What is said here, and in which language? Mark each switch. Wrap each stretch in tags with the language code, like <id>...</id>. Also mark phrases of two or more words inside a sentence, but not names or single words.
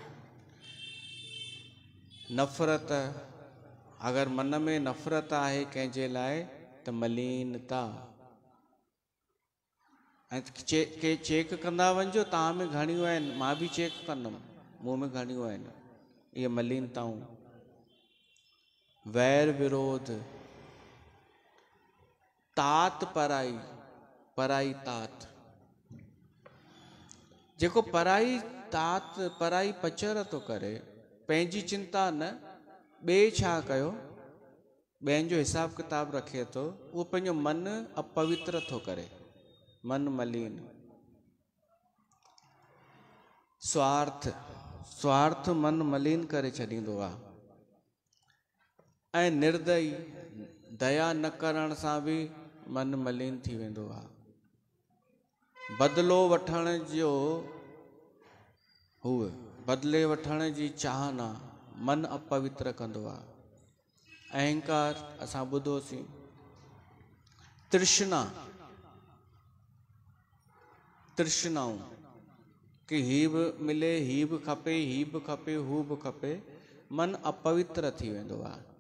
<sd>नफ़रत, अगरि मन में नफ़रत आहे कंहिंजे लाइ त मलिनता। ऐं के चेक कंदा वञिजो, तव्हां में घणियूं आहिनि, मां बि चेक कंदुमि, मूं में घणियूं आहिनि इहे मलिनताऊं। वैर विरोध, तात पराई, पराई तात, जेको पराई तात पराई पचर थो करे, पंहिंजी चिंता न, ॿिए छा कयो, ॿियनि जो हिसाब किताब रखे थो, उहो पंहिंजो मन अपवित्र थो करे। मन मलिन। स्वार्थ मन मलिन करे छॾींदो आहे। ऐं निर्दयी दया न करण सां बि मन मलिन थी वेंदो आहे। बदिलो वठण जो बदिले वठण जी चाहना मन अपवित्र कंदो आहे। अहंकार असां ॿुधोसीं। तृष्णाऊं कि ही बि मिले, ही बि खपे, ही बि खपे, हू बि खपे, मन अपवित्र थी वेंदो आहे।</sd>